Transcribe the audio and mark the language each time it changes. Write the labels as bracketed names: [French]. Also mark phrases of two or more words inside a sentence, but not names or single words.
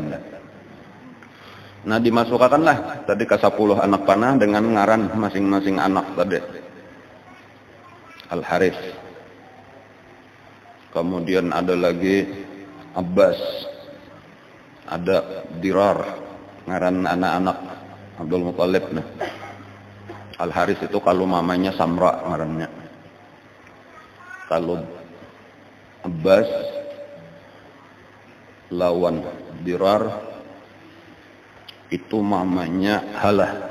[Banjar] Nah dimasukkanlah tadi ke 10 anak panah dengan ngaran masing-masing anak tadi. Al-Harith. Kemudian ada lagi Abbas. Ada Dirar, ngaran anak-anak Abdul Muthalib. Nah. Al-Harith itu kalau mamanya Samra ngarannya. Kalau Abbas lawan Dirar itu mamanya Halah.